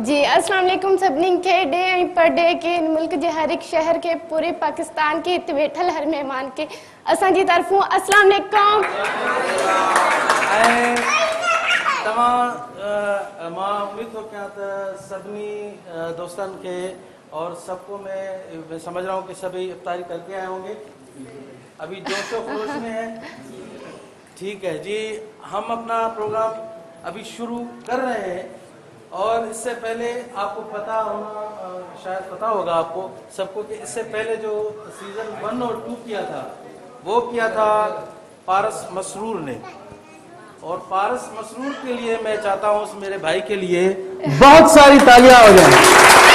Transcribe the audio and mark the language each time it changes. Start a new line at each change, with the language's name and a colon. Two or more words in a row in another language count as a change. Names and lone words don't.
Sindhi: जी अस्सलाम वालेकुम सभिनी खे डे ऐं पर डे के मुल्क जे हर हिकु शहर के पूरे पाकिस्तान के हिते वेठल हर महिमान के असांजी तरफ़ों अस्सलाम वालेकुम। ऐं तव्हां मां उम्मीद थो कयां त सभिनी दोस्तनि के
Urdu: اور سب کو میں سمجھ رہا ہوں کہ سبھی افطاری کر کے آئے ہوں گے، ابھی جوش و خروش میں ہے. ٹھیک ہے جی، ہم اپنا پروگرام ابھی شروع کر رہے ہیں اور اس سے پہلے آپ کو پتہ ہونا، شاید پتہ ہوگا آپ کو سب کو کہ اس سے پہلے جو سیزن 1 اور 2 کیا تھا وہ کیا تھا پارس مسرور نے، اور پارس مسرور کے لیے میں چاہتا ہوں اس میرے بھائی کے لیے بہت ساری تالیاں ہو جائیں.